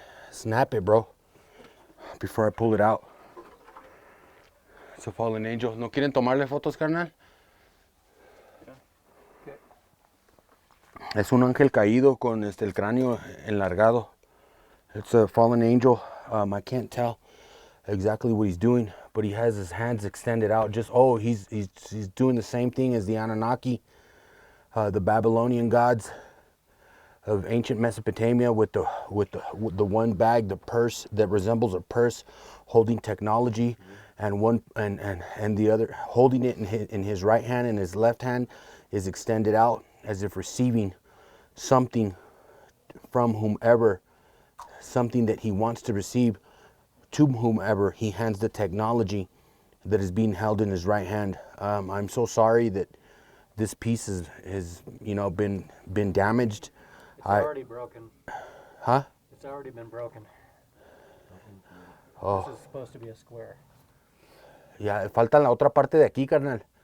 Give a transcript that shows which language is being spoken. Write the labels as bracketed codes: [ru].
[en] Snap it, bro. Before I pull it out. It's a fallen angel. [es] ¿No quieren tomarle fotos, carnal? Es un ángel caído con el cráneo enlargado. [en] It's a fallen angel. I can't tell exactly what he's doing, but he has his hands extended out. Just he's doing the same thing as the Anunnaki, the Babylonian gods of ancient Mesopotamia, with the one bag, the purse that resembles a purse, holding technology, and the other holding it in his right hand, and his left hand is extended out as if receiving something from whomever, something that he wants to receive. To whomever he hands the technology that is being held in his right hand. I'm so sorry that this piece is been damaged. It's already broken. Huh? It's already been broken. Oh. This is supposed to be a square. [es] Ya falta la otra parte de aquí, carnal.